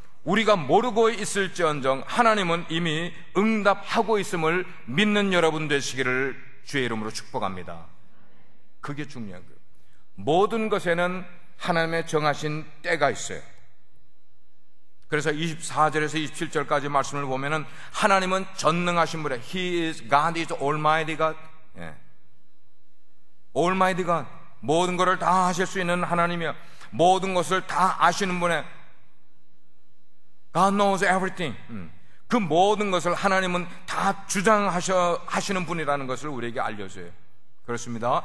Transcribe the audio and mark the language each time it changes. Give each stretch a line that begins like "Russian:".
Korean: 우리가 모르고 있을지언정 하나님은 이미 응답하고 있음을 믿는 여러분 되시기를 주의 이름으로 축복합니다. 그게 중요한 거예요. 모든 것에는 하나님의 정하신 때가 있어요. 그래서 24절에서 27절까지 말씀을 보면은 하나님은 전능하신 분이에요.
English: He is God, is Almighty God.
Korean: 예. Almighty God. 모든 것을 다 하실 수 있는 하나님이요, 모든 것을 다 아시는 분의
English: God knows everything.
Korean: 그 모든 것을 하나님은 다 주장하시는 분이라는 것을 우리에게 알려줘요. 그렇습니다.